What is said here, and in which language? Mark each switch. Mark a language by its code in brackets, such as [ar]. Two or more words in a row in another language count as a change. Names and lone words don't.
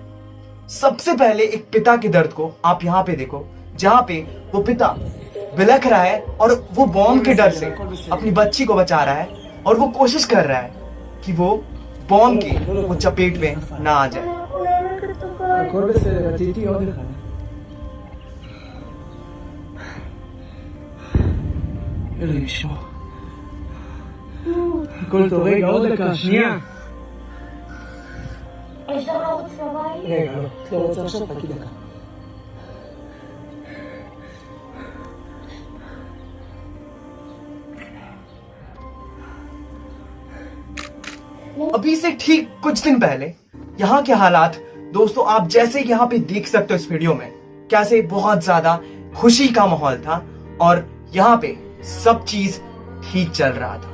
[hi] सबसे पहले एक पिता के दर्द को आप यहाँ पे देखो, जहां पे वो पिता बिलख रहा है और वो बॉम्ब के डर से अपनी बच्ची को बचा रहा है और वो कोशिश कर रहा है कि वो बॉम्ब की वो चपेट में ना आ जाए। [he] قلت רגע, עוד דקה, שנייה. אפשר לרוץ לבית? רגע, לא רוצה עכשיו, חכי דקה. [hi] अभी से ठीक कुछ दिन पहले यहाँ के हालात, दोस्तों आप जैसे यहाँ पे देख सकते हो इस वीडियो में, कैसे बहुत ज्यादा खुशी का माहौल था और यहाँ पे सब चीज ठीक चल रहा था।